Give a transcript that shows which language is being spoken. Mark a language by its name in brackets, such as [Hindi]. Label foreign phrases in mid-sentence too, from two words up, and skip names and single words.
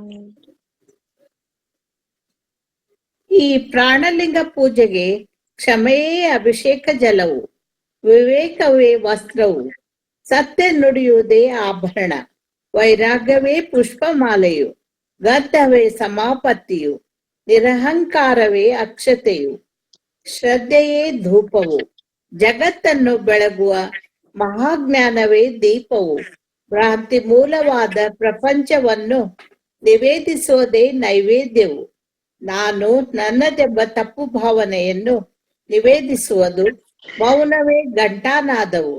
[Kannada] ಈ ಪ್ರಾಣಲಿಂಗ ಪೂಜೆಗೆ ಕ್ಷಮೆಯೇ ಅಭಿಷೇಕ ಜಲವು, ವಿವೇಕವೇ ವಸ್ತ್ರವು, ಸತ್ಯ ನುಡಿಯುವುದೇ ಆಭರಣ, ವೈರಾಗ್ಯವೇ ಪುಷ್ಪಮಾಲೆಯು, ಗದ್ದವೇ ಸಮಾಪತ್ತಿಯು, ನಿರಹಂಕಾರವೇ ಅಕ್ಷತೆಯು, ಶ್ರದ್ಧೆಯೇ ಧೂಪವು, ಜಗತ್ತನ್ನು ಬೆಳಗುವ ಮಹಾಜ್ಞಾನವೇ ದೀಪವು, ಭ್ರಾಂತಿ ಮೂಲವಾದ ಪ್ರಪಂಚವನ್ನು ನಿವೇದಿಸುವುದೇ ನೈವೇದ್ಯವು. ನಾನು ನನ್ನದೆಂಬ ತಪ್ಪು ಭಾವನೆಯನ್ನು ನಿವೇದಿಸುವುದು ಮೌನವೇ ಘಂಟಾನಾದವು.